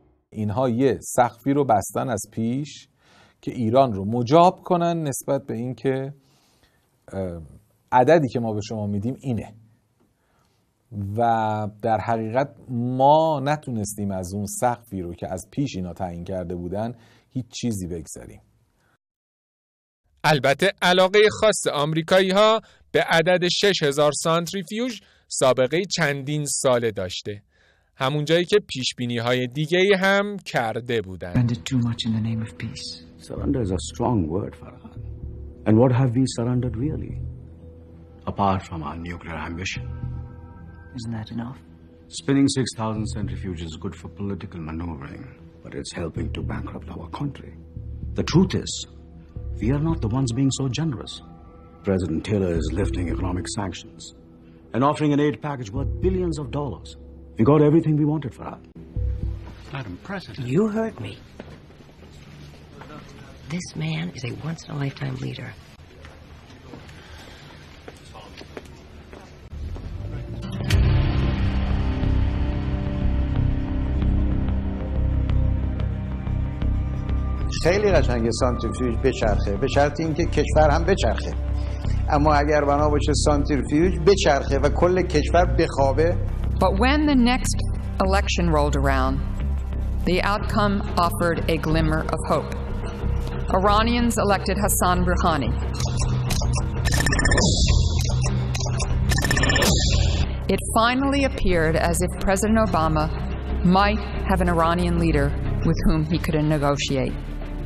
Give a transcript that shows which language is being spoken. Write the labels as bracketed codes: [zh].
[fa] اینها یه سقفی رو بستن از پیش که ایران رو مجاب کنن نسبت به این که عددی که ما به شما میدیم اینه و در حقیقت ما نتونستیم از اون سقفی رو که از پیش اینا تعیین کرده بودن هیچ چیزی بگذاریم. البته علاقه خاص آمریکایی‌ها به عدد 6000 سانتریفیوژ سابقه چندین ساله داشته. همون جایی که پیشبینی‌های دیگه‌ای هم کرده بودند. [en] Surrender is a strong word, Farhan. And what have we surrendered really? Apart from our nuclear ambition. Isn't that enough? Spinning 6,000 centrifuges is good for political maneuvering, but it's helping to bankrupt our country. The truth is, we are not the ones being so generous. President Taylor is lifting economic sanctions and offering an aid package worth billions of dollars. We got everything we wanted, Farhan. Madam President. You heard me. This man is a once-in-a-lifetime leader. [fa] خیلی قشنگه سانتریفیوژ بچرخه، به شرط اینکه کشور هم بچرخه. اما اگر بنا باشه سانتریفیوژ بچرخه و کل کشور بخوابه. [en] But when the next election rolled around, the outcome offered a glimmer of hope. Iranians elected Hassan Rouhani. It finally appeared as if President Obama might have an Iranian leader with whom he could negotiate.